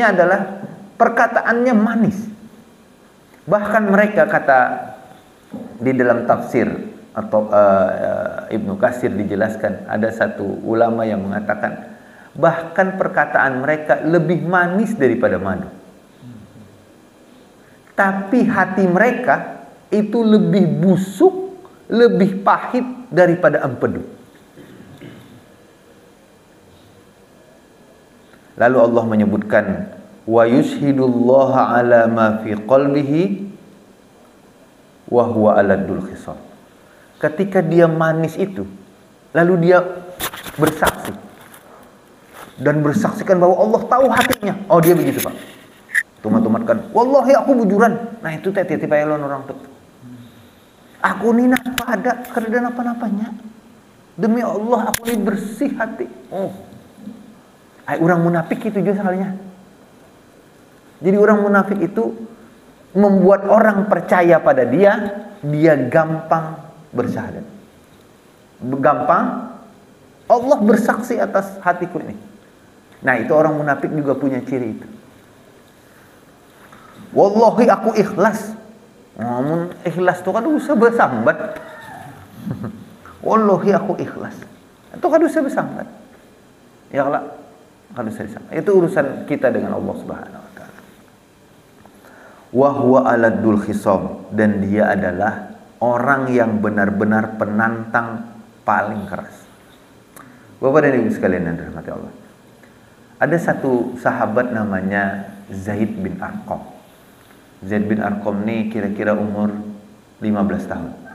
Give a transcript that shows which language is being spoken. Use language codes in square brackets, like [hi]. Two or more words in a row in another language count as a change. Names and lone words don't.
[id] Maksudnya adalah perkataannya manis. Bahkan mereka kata di dalam tafsir atau Ibnu Katsir dijelaskan, ada satu ulama yang mengatakan bahkan perkataan mereka lebih manis daripada madu. Tapi hati mereka itu lebih busuk, lebih pahit daripada empedu. Lalu Allah menyebutkan [ar] ويشهد الله على ما في قلبه وهو ألد الخصام. [id] Ketika dia manis itu, lalu dia bersaksi dan bersaksikan bahwa Allah tahu hatinya. Oh, dia begitu, Pak. [bjn] Tumat-tumatkan, wallahi aku bujuran. Nah, itu teh tipe elon orang tuh. Aku ni napa ada kerja napa-napanya. [id] Demi Allah aku ini bersih hati. Oh. Ay, orang munafik itu juga sekalinya. Jadi orang munafik itu membuat orang percaya pada dia gampang bersyahadat. Gampang Allah bersaksi atas hatiku ini. Nah, itu orang munafik juga punya ciri itu. Wallahi aku ikhlas. Namun ikhlas itu kan [bjn] usah bersambat. [id] Wallahi aku ikhlas. Itu kan [bjn] usah bersambat. [id] Ya Allah, kan [bjn] usah bersambat. [id] Itu urusan kita dengan Allah [ar] سبحانه وتعالى. وهو ألد الخصام, [id] dan dia adalah orang yang benar-benar penantang paling keras. Bapak dan Ibu sekalian yang dirahmati Allah. Ada satu sahabat namanya Zaid bin Arqam. Zaid bin Arqam ini kira-kira umur 15 tahun.